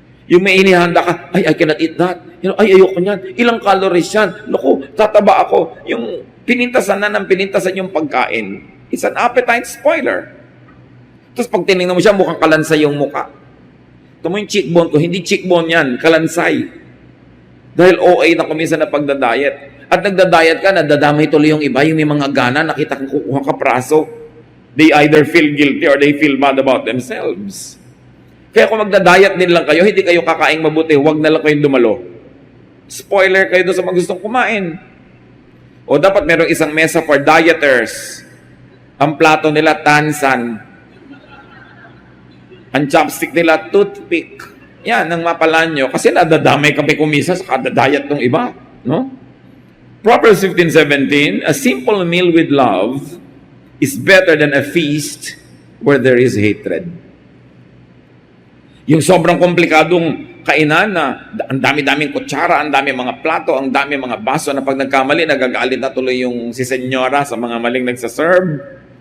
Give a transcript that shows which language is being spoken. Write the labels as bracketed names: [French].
[Filipino] Yung may inihanda ka, [English] I cannot eat that. [Filipino] Ay, ayoko niyan. Ilang calories yan. Naku, tataba ako. Yung pinintasan na ng pinintasan yung pagkain. [English] It's an appetite spoiler. [Filipino] Tapos pag tinignan mo siya, mukhang kalansay yung muka. Ito mo yung cheekbone ko, hindi cheekbone yan, kalansay. Dahil OA na kuminsan na pagdadiet. At nagdadiet ka, nadadamay tuloy yung iba, yung may mga gana, nakita kang kukuha ka praso. [English] They either feel guilty or they feel bad about themselves. [Filipino] Kaya kung magdadiet din lang kayo, hindi kayo kakaing mabuti, huwag na lang kayong dumalo. Spoiler kayo doon sa mga gustong kumain. O dapat merong isang mesa [English] for dieters. [Filipino] Ang plato nila, tansan. Ang chopstick nila, toothpick. Yan, ang mapalan nyo. Kasi nadadamay kami kumisa sa kada-diet ng iba. No? [English] Proverbs 15:17, a simple meal with love is better than a feast where there is hatred. [Filipino] Yung sobrang komplikadong kainan na ang dami-daming kutsara, ang dami mga plato, ang dami mga baso na pag nagkamali, nagagalit na tuloy yung si senyora sa mga maling nagsaserve.